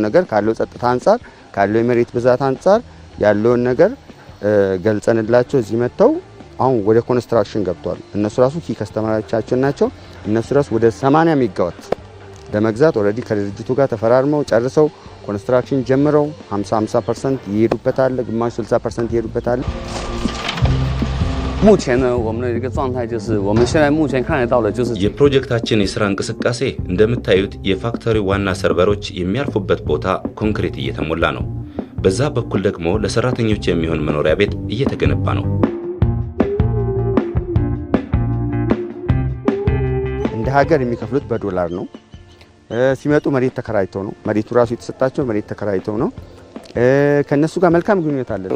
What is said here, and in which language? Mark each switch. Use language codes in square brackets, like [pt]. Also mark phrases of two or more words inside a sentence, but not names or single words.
[am] ነገር ካለው ጸጥታ አንጻር ካለው የመሬት ብዛት አንጻር ያለውን ነገር ገልጸንላቸው እዚህ መጥተው አሁን ወደ ኮንስትራክሽን ገብቷል። እነሱ ራሱ ኪ ከስተመሮቻችን ናቸው። እነሱ ራሱ ወደ 80 ሜጋዋት ለመግዛት ኦልሬዲ ከድርጅቱ ጋር ተፈራርመው ጨርሰው ኮንስትራክሽን ጀምረው 50% ይሄዱበታል፣ ግማሽ 60% ይሄዱበታል። [zh] 目前呢我们的一个状态就是我们现在目前看得到的就是 [am] የፕሮጀክታችን የሥራ እንቅስቃሴ እንደምታዩት የፋክተሪ ዋና ሰርቨሮች የሚያርፉበት ቦታ ኮንክሪት እየተሞላ ነው። በዛ በኩል ደግሞ ለሰራተኞች የሚሆን መኖሪያ ቤት እየተገነባ ነው። እንደ ሀገር የሚከፍሉት በዶላር ነው። ሲመጡ መሬት ተከራይተው ነው። መሬቱ ራሱ የተሰጣቸው መሬት ተከራይተው ነው። ከነሱ ጋር መልካም ግንኙነት አለ።